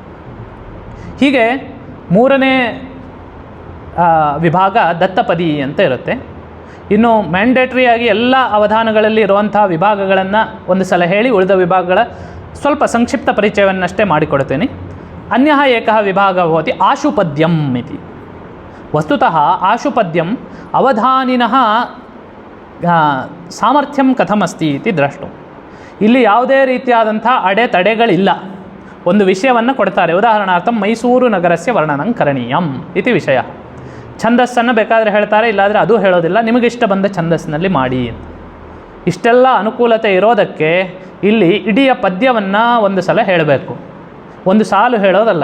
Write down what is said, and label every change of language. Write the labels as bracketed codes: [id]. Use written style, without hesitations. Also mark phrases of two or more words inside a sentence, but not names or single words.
[kn] ಹೀಗೆ ಮೂರನೇ ವಿಭಾಗ ದತ್ತಪದಿ ಅಂತ ಇರುತ್ತೆ. ಇನ್ನು ಮ್ಯಾಂಡೇಟ್ರಿಯಾಗಿ ಎಲ್ಲ ಅವಧಾನಗಳಲ್ಲಿ ಇರುವಂಥ ವಿಭಾಗಗಳನ್ನು ಒಂದು ಸಲ ಹೇಳಿ ಉಳಿದ ವಿಭಾಗಗಳ ಸ್ವಲ್ಪ ಸಂಕ್ಷಿಪ್ತ ಪರಿಚಯವನ್ನಷ್ಟೇ ಮಾಡಿಕೊಡ್ತೇನೆ. [sa] ಅನ್ಯಃ ಏಕಃ ವಿಭಾಗ ಭವತಿ ಆಶುಪದ್ಯಂ ಇತಿ. ವಸ್ತುತಃ ಆಶುಪದ್ಯಂ ಅವಧಾನಿನಃ ಸಾಮರ್ಥ್ಯಂ ಕಥಮಸ್ತಿ ಇತಿ ದ್ರಷ್ಟು. [kn] ಇಲ್ಲಿ ಯಾವುದೇ ರೀತಿಯಾದಂಥ ಅಡೆತಡೆಗಳಿಲ್ಲ. ಒಂದು ವಿಷಯವನ್ನು ಕೊಡ್ತಾರೆ. [sa] ಉದಾಹರಣಾರ್ಥಂ ಮೈಸೂರು ನಗರಸ್ಯ ವರ್ಣನಂ ಕರಣೀಯಂ ಇತಿ ವಿಷಯ. [kn] ಛಂದಸ್ಸನ್ನು ಬೇಕಾದರೆ ಹೇಳ್ತಾರೆ, ಇಲ್ಲಾದರೆ ಅದು ಹೇಳೋದಿಲ್ಲ, ನಿಮಗಿಷ್ಟ ಬಂದ ಛಂದಸ್ಸಿನಲ್ಲಿ ಮಾಡಿ. ಇಷ್ಟೆಲ್ಲ ಅನುಕೂಲತೆ ಇರೋದಕ್ಕೆ ಇಲ್ಲಿ ಇಡೀ ಪದ್ಯವನ್ನು ಒಂದು ಸಲ ಹೇಳಬೇಕು, ಒಂದು ಸಾಲು ಹೇಳೋದಲ್ಲ.